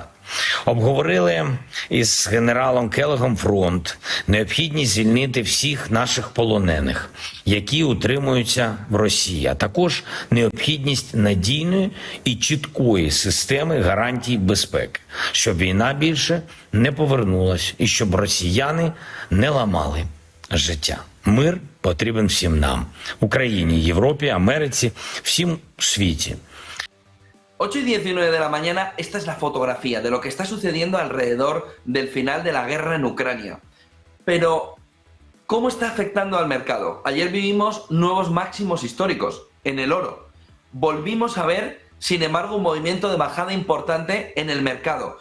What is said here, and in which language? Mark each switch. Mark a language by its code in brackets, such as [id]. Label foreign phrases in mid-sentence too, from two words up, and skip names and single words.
[uk] Обговорили із генералом Келлогом фронт, необхідність звільнити всіх наших полонених, які утримуються в Росії, а також необхідність надійної і чіткої системи гарантій безпеки, щоб війна більше не повернулась і щоб росіяни не ламали життя. Мир потрібен всім нам, Україні, Європі, Америці, всім світі. [es] 8:19 de la mañana, esta es la fotografía de lo que está sucediendo alrededor del final de la guerra en Ucrania. Pero, ¿cómo está afectando al mercado? Ayer vivimos nuevos máximos históricos en el oro. Volvimos a ver, sin embargo, un movimiento de bajada importante en el mercado.